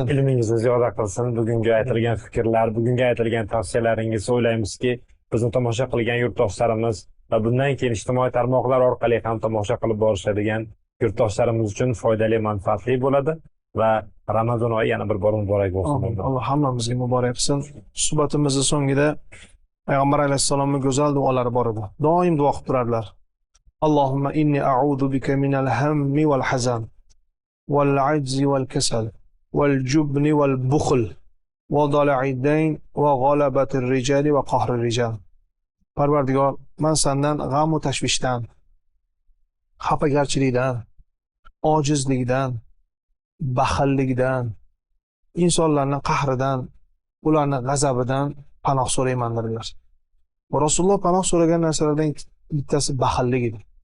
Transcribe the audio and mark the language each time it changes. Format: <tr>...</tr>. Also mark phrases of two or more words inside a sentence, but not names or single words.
<uz>Ilmingizni ziyoda qilsin. Bugungi aytilgan fikrlar, bugungi aytilgan tavsiyalaringiz o'ylaymizki, bizni tomosha qilgan yurtdoshlarimiz va bundan keyin ijtimoiy tarmoqlar orqali ham tomosha qilib borishadigan yurtdoshlarimiz uchun foydali, manfaatli bo'ladi va Ramazon oyi yana bir bor muborak bo'lsin. Alloh hammamizga muborak qilsin. Suhbatimizning so'ngida Payg'ambar alayhissalomning go'zal duolari bor edi. Doim duo qilib turardilar.</uz> <ar>اللهم إني أعوذ بك من الهم والحزن والعجز والكسل والجبن والبخل وضلع الدين وغلبة الرجال وقهر الرجال.</ar> <uz>Parvardigor, men sendan g'am va tashvishdan, xafagarchilikdan, ojizlikdan, baxillikdan, insonlarning qahridan, ularning g'azabidan panoh so'rayman dedilar. Va Rasululloh panoh so'ragan narsalardan bittasi baxillik edi.</uz>